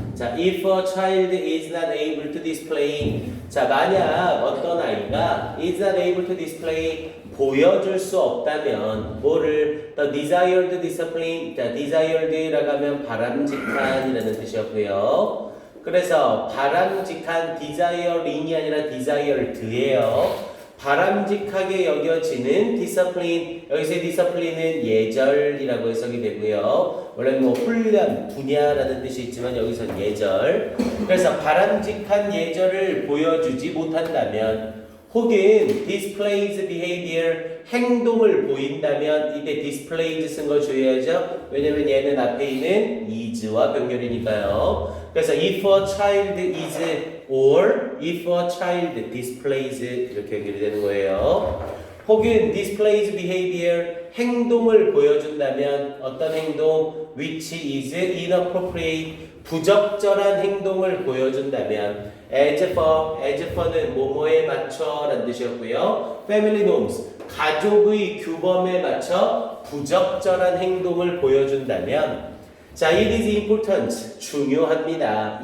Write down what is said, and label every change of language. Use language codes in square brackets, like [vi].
[en] 자, if a child is not able to display, [ko] 자, 만약 어떤 아이가 [en] is not able to display, [ko] 보여줄 수 없다면 뭐를 [en] the desired discipline, 자, desired [ko] 라고 하면 바람직한이라는 뜻이었고요. 그래서 바람직한 desiring이 아니라 desired예요. 바람직하게 여겨지는 discipline, 여기서의 discipline은 예절이라고 해석이 되고요. 원래 뭐 훈련, 분야라는 뜻이 있지만 여기서는 예절. 그래서 바람직한 예절을 보여주지 못한다면, 혹은 [en] displays behavior, [ko] 행동을 보인다면, 이때 displays 쓴 거 주의하죠. 왜냐면 얘는 앞에 있는 is와 병렬이니까요. [en] 그래서 if a child is or if a child displays, [ko] 이렇게 연결이 되는 거예요. 혹은 [en] displays behavior [ko] 행동을 보여준다면 어떤 행동 [en] which is inappropriate [ko] 부적절한 행동을 보여준다면 [en] as for [ko] 는 뭐뭐에 맞춰 라는 뜻이었고요. [en] family norms [ko] 가족의 규범에 맞춰 부적절한 행동을 보여준다면 자, [en] it is important [ko] 중요합니다.